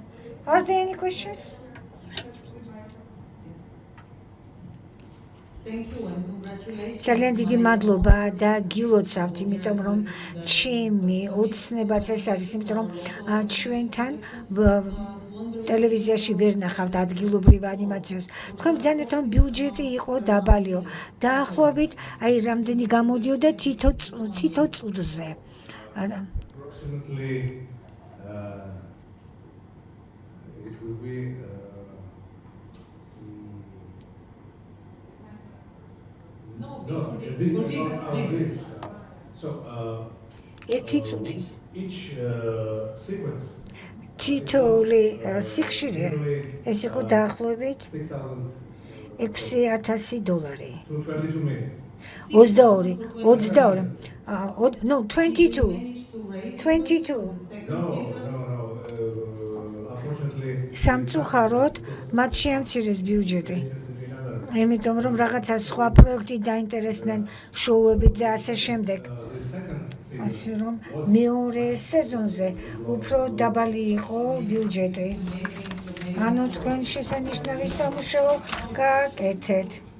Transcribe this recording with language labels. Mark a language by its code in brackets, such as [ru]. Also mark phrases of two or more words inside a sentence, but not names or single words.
[en] Are there any questions? [ka] ძალიან დიდი მადლობა და გილოცავთ, იმიტომ რომ ჩემი ოცნებაც ეს არის, იმიტომ რომ ჩვენთან ტელევიზიაში ვერ ნახავთ ადგილობრივ ანიმაციას. თქვენ ბრძანეთ, რომ ბიუჯეტი იყო დაბალიო. დაახლოებით, აი რამდენი გამოდიოდა თითო წუთზე. [en] It will be this. So each sequence. [ka] თითოეული სიხშირე ეს იყო დაახლოებით $6,000. [en] 22 minutes. 22. No, 22. No. Unfortunately. [ka] სამწუხაროდ მათ შეამცირეს ბიუჯეტი. იმიტომ რომ რაღაცა სხვა პროექტი დაინტერესდნენ, შოუებით და ასე შემდეგ. ასე რომ მეორე სეზონზე უფრო დაბალი იყო ბიუჯეტი. ანუ თქვენ შესანიშნავი სამუშაო გააკეთეთ.